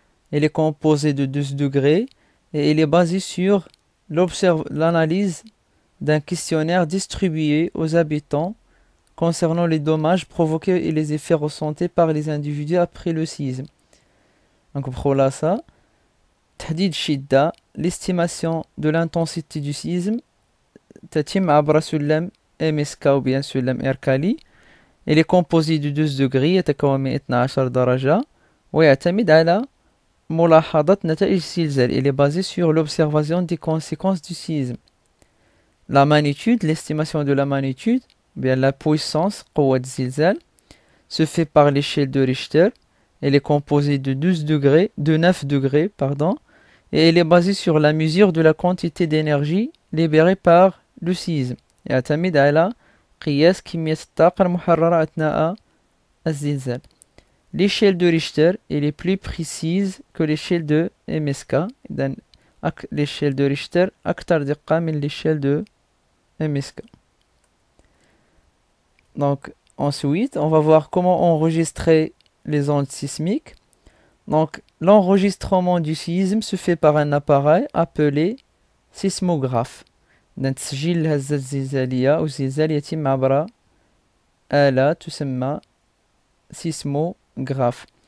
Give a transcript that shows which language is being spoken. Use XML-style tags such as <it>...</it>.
<fr>Elle est composée de 12 degrés et elle est basée sur l'analyse d'un questionnaire distribué aux habitants concernant les dommages provoqués et les effets ressentis par les individus après le séisme. Donc pour là ça,</fr> <ar>تحديد الشدة,</ar> <fr>l'estimation de l'intensité du séisme</fr> <ar>تتم عبر سلم</ar> <fr>MSK ou bien</fr> <ar>سلم إركالي.</ar> <fr>Elle est composée de 12 degrés</fr> <ar>يتكون من 12 درجة ويعتمد على ملاحظة نتائج الزلزال.</ar> <fr>Elle est basée sur l'observation des conséquences du séisme. La magnitude, l'estimation de la magnitude, bien la puissance,</fr> <ar>قوة الزلزال,</ar> <fr>se fait par l'échelle de Richter. Elle est composée de 9 degrés, pardon, et elle est basée sur la mesure de la quantité d'énergie libérée par le séisme.</fr> <ar>يعتمد على قياس كمية الطاقة المحررة أثناء الزلزال.</ar> <fr>L'échelle de Richter elle est plus précise que l'échelle de MSK. إذن l'échelle de Richter</fr> <ar>أكثر دقة من</ar> <fr>l'échelle de MSK. Donc ensuite, on va voir comment enregistrer les ondes sismiques. Donc l'enregistrement du séisme se fait par un appareil appelé sismographe.</fr> <ar>تسجيل الهزة الزلزالية أو الزلزال يتم عبر آلة تسمى sismographe.</ar>